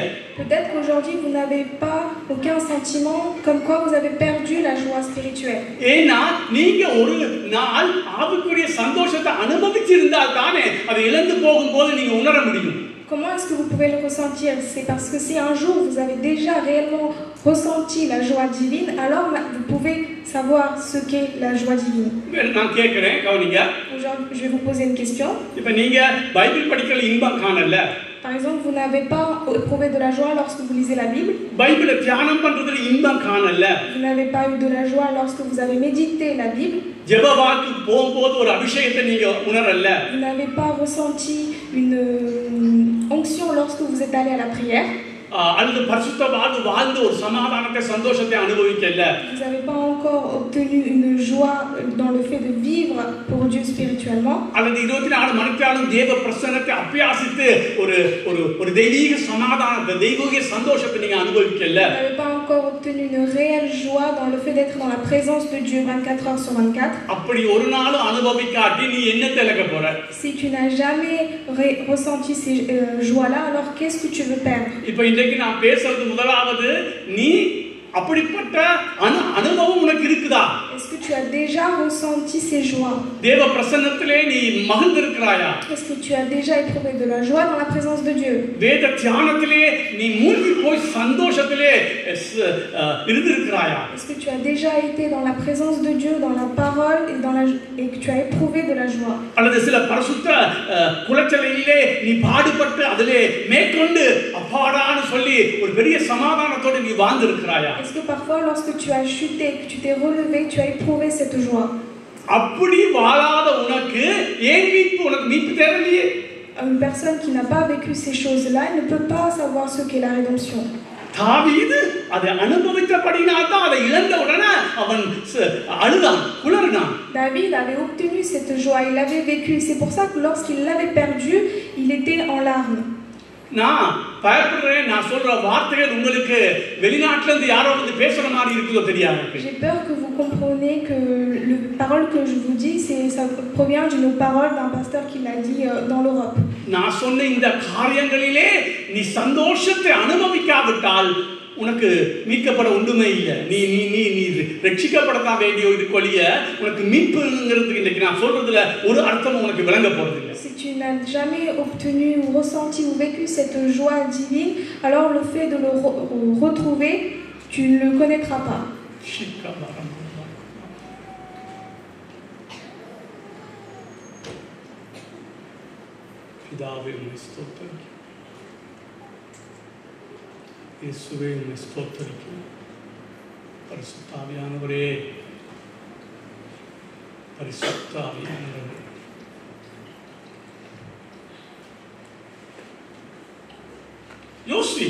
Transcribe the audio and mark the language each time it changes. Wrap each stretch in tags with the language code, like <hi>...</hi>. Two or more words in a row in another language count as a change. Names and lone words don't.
<fr>Peut-être qu'aujourd'hui vous n'avez pas aucun sentiment comme quoi vous avez perdu la joie spirituelle.</fr> <ta>ஏன்னா நீங்க ஒரு நாள் ஆவிக்குரிய சந்தோஷத்தை அனுபவிச்சிருந்தால் தானே அதை இழந்து போகும்போது நீங்க உணர முடியும்.</ta> <fr>Comment est-ce que vous pouvez le ressentir? C'est parce que si un jour vous avez déjà réellement ressenti la joie divine, alors vous pouvez savoir ce qu'est la joie divine.</fr> <ta>நான் கேக்குறேன், கவனிங்க.</ta> <fr>Je vais vous poser une question.</fr> <ta>இப்போ நீங்க பைபிள் படிக்கிற இன்பம் காணல.</ta> <fr>Par exemple, vous n'avez pas éprouvé de la joie lorsque vous lisez la Bible.</fr> <ta>பைபிளை தியானம் பண்றதுல இன்பம் காணல.</ta> <fr>Vous n'avez pas eu de la joie lorsque vous avez médité la Bible.</fr> <ta>ஜெப வாக்கு போகும்போது ஒரு அபிஷேகத்தை நீங்க உணரல.</ta> <fr>Vous n'avez pas ressenti une onction lorsque vous êtes allé à la prière.</fr> <ta>அல்லது பரிசுத்த வாழ்ந்து ஒரு சமாதானத்தை சந்தோஷத்தை அனுபவிக்கல.</ta> <fr>Vous n'avez pas encore obtenu une joie dans le fait de vivre pour Dieu spirituellement.</fr> <ta>அல்லது 24 மணிக்காலம் தேவ பிரசன்னத்தை அபியாசித்து ஒரு ஒரு ஒரு தெய்வீக சமாதானத்தை தெய்வீக சந்தோஷத்தை நீங்க அனுபவிக்கல.</ta> <fr>Vous n'avez pas encore obtenu une réelle joie dans le fait d'être dans la présence de Dieu 24 heures sur 24.</fr> <ta>அப்படி ஒரு நாளும் அனுபவிக்காட்டி நீ என்னத்தை இழக்க போற?</ta> <fr>Si tu n'as jamais ressenti ces joies-là, alors qu'est-ce que tu veux perdre?</fr> <ta>இப்போ இன்னைக்கு நான் பேசுறது முதலாவது நீ அப்படிப்பட்ட அனுபவம் உனக்கு இருக்குதா?</ta> <fr>Est-ce que tu as déjà ressenti ces joies?</fr> <ta>தேவ பிரசன்னத்திலே நீ மகிழ்ந்திருக்கிறாயா?</ta> <fr>Est-ce que tu as déjà éprouvé de la joie dans la présence de Dieu?</fr> <ta>வேத தியானத்திலே நீ மூழ்கி போய் சந்தோஷத்திலே இருந்திருக்கிறாயா?</ta> <fr>Est-ce que tu as déjà été dans la présence de Dieu, dans la parole et que tu as éprouvé de la joie?</fr> <ta>அல்லது சில பரிசுத்த குலச்சலையிலே நீ பாடுபட்டு அதிலே மேற்கொண்டு அப்பாடான்னு சொல்லி ஒரு பெரிய சமாதானத்தோடு நீ வாழ்ந்திருக்கிறாயா?</ta> <fr>Est-ce que parfois lorsque tu as chuté, que tu t'es relevé, tu as éprouvé cette joie?</fr> <ta>அப்படி வாழாத உனக்கு ஏன் மீட்பு தேவையில்லையே?</ta> <fr>Une personne qui n'a pas vécu ces choses-là, elle ne peut pas savoir ce qu'est la rédemption.</fr> <ta>தாவீது அதை அனுபவித்தபடினால் தான் அதை இழந்த உடனே அவன் அழுதான், குளறினான்.</ta> <fr>David avait obtenu cette joie, il l'avait vécu. C'est pour ça que lorsqu'il l'avait perdu, il était en larmes.</fr> <ta>நான் பயப்படுறேன், நான் சொல்ற வார்த்தைகள் உங்களுக்கு வெளிநாட்டுல இருந்து யாரோ வந்து பேசுற மாதிரி இருக்குதோ தெரியாது.</ta> <fr>J'ai peur que vous compreniez que les paroles que je vous dis, ça provient d'une parole d'un pasteur qui l'a dit dans l'Europe.</fr> <ta>நான் சொன்ன இந்த காரியங்களிலே நீ சந்தோஷத்தை அனுபவிக்காவிட்டால் உனக்கு மீட்கப்பட ஒன்றுமே இல்லை. நீ நீ நீ நீ ரட்சிக்கப்படத்தான் வேண்டிய ஒரு கொலிய உனக்கு மீட்புங்கிறதுக்கு இன்னைக்கு நான் சொல்றதுல ஒரு அர்த்தமும் உனக்கு விளங்க போறது இல்லை.</ta> <fr>Si tu n'as jamais obtenu ou ressenti ou vécu cette joie divine, alors le fait de le retrouver, tu ne le connaîtras pas.</fr> <ta>பிதாவே உம்மை ஸ்தோத்திரிக்கிறேன். இயேசுவே உம்மை ஸ்தோத்திரிக்கிறேன். பரிசுத்த ஆவியானவரே, பரிசுத்த ஆவியானவரே, யோசி.</ta>